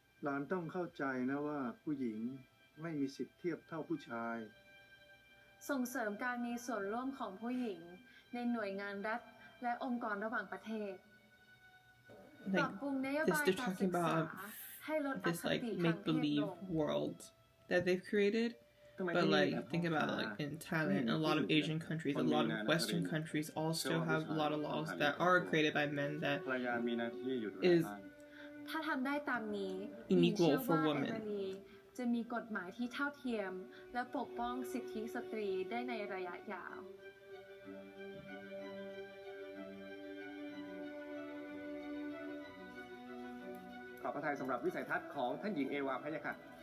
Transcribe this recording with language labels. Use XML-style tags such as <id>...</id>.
<th>หลานต้องเข้าใจนะว่าผู้หญิงไม่มีสิทธิ์เทียบเท่าผู้ชาย ส่งเสริมการมีส่วนร่วมของผู้หญิงในหน่วยงานรัฐและองค์กรระหว่างประเทศปรับปรุงนโยบายการศึกษาให้ลดอคติทางเพศลง</th> <en>world that they've created. But like think about it, like in Thailand, a lot of Asian countries, a lot of Western countries also have a lot of laws that are created by men that is</en> <th>ถ้าทำได้ตามนี้</th> <en>unequal for women.</en> <th>จะมีกฎหมายที่เท่าเทียมและปกป้องสิทธิสตรีได้ในระยะยาว อพระทัยสำหรับวิสัยทัศน์ของท่านหญิงเอวาพะยะค่ะ</th>